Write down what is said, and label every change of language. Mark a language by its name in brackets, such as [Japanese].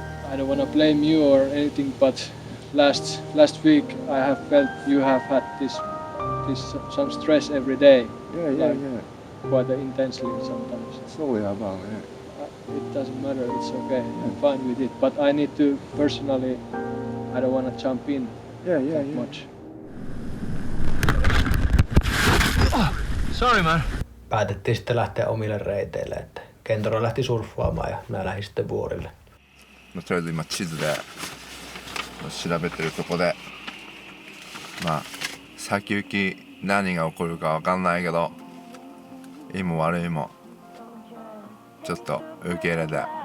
[English] I don't want to blame you or anything, but last week I have felt you have had this some stress every day. Yeah. Quite intensely sometimes. Sorry about it. It doesn't matter, it's okay. I'm fine with it. But I need to personally, I don't want to jump in that much. Sorry man. [Finnish] Päätettiin sitten lähteä omille reiteille, että Kentaro lähti surffaamaan ja minä lähdin sitten vuorille. [Japanese] とりあえず今地図で調べてるとこで、まあ先行き何が起こるかわかんないけど、いいも悪いもちょっと受け入れて。